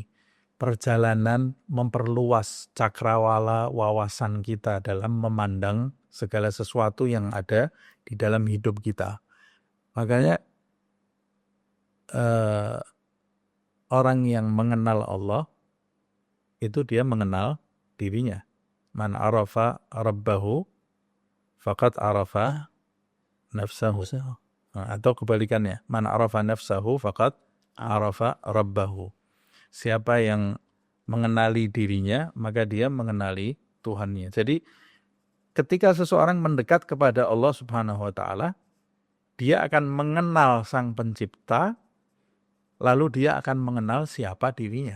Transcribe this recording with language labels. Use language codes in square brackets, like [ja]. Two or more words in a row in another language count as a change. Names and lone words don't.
[id] Perjalanan memperluas cakrawala wawasan kita dalam memandang segala sesuatu yang ada di dalam hidup kita. Makanya orang yang mengenal Allah itu dia mengenal dirinya. [ar] من عرف ربه فقد عرف نفسه. [id] Atau kebalikannya, [ar] من عرف نفسه فقد عرف ربه. [id] Siapa yang mengenali dirinya, maka dia mengenali Tuhannya. Jadi ketika seseorang mendekat kepada Allah [ar] سبحانه وتعالى, [id] dia akan mengenal Sang Pencipta, lalu dia akan mengenal siapa dirinya.